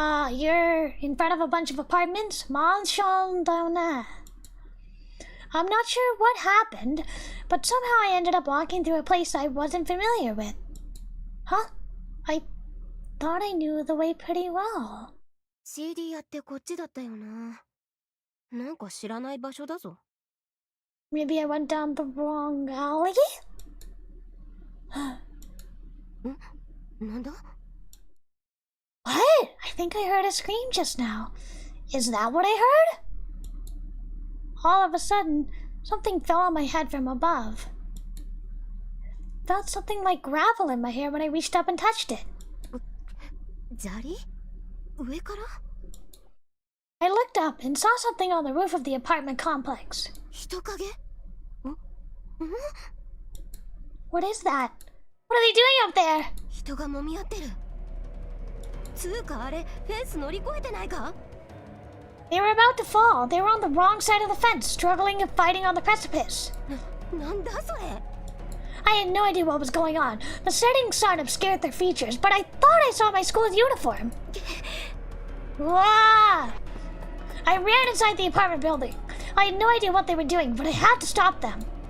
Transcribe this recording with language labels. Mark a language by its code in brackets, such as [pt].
[en] you're in front of a bunch of apartments? Mansion down there. I'm not sure what happened, but somehow I ended up walking through a place I wasn't familiar with. Huh? I thought I knew the way pretty well. [ja] CD やってこっちだったよな。なんか知らない場所だぞ。 [en] Maybe I went down the wrong alley? [ja] なんだ？ [en] What? I think I heard a scream just now. Is that what I heard? All of a sudden, something fell on my head from above. Felt something like gravel in my hair when I reached up and touched it. [ja] 砂利？上から？ [en] I looked up and saw something on the roof of the apartment complex. [ja] 人影？ [en] What is that? What are they doing up there? [ja] 人が揉み合ってる。つうかあれフェンス乗り越えてないか？ [en] They were about to fall. They were on the wrong side of the fence, struggling and fighting on the precipice. [ja] なんだそれ。 [en] I had no idea what was going on. The setting sun obscured their features, but I thought I saw my school's uniform. Wah! I ran inside the apartment building. I had no idea what they were doing, but I had to stop them.